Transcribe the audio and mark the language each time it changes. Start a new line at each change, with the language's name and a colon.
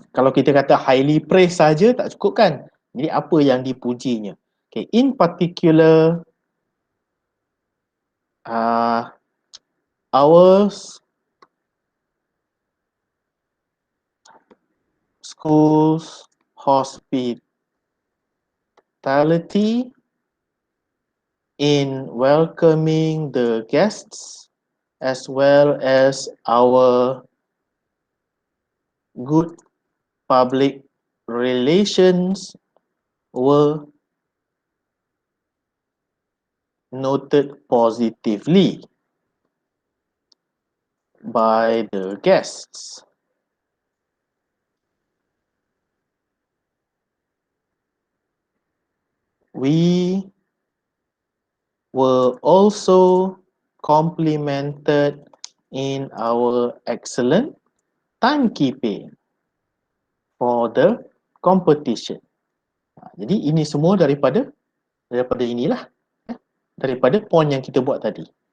Malay: Kalau kita kata
English: highly praised
Malay: saja tak cukup kan. Jadi apa yang dipujinya.
English: Okay, in particular, our school's hospitality in welcoming the guests as well as our good public relations were noted positively by the guests. We were also complimented in our excellent timekeeping for the competition.
Malay: Jadi ini semua daripada inilah, daripada point yang kita buat tadi.